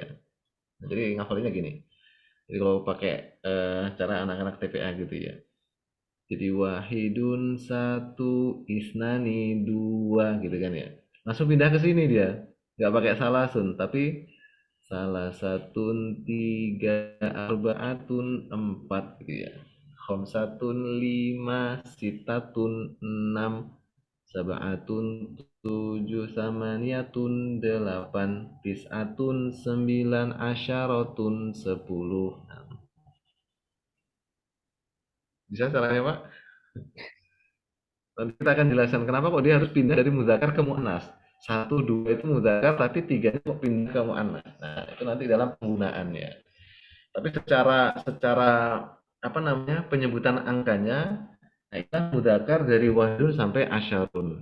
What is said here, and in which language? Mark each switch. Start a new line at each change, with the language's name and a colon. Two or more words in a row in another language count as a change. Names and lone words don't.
Indonesian: Nah, jadi ngafalinnya gini. Jadi kalau pakai cara anak-anak TPA gitu ya. Jadi wahidun satu, isnani dua gitu kan ya. Langsung pindah ke sini dia. Nggak pakai salasun, tapi salah satun tiga, arbaatun empat gitu ya. Khamsatun lima, sitatun enam, sab'atun tujuh, samaniyatun delapan, tis'atun sembilan, asyaratun sepuluh. Bisa caranya Pak? Nanti kita akan jelaskan kenapa kok dia harus pindah dari muzakkar ke muannas. Satu, dua itu muzakkar, tapi tiganya kok pindah ke muannas. Nah, itu nanti dalam penggunaannya. Tapi secara apa namanya penyebutan angkanya, nah itu kan muzakkar dari wahidun sampai asyarun.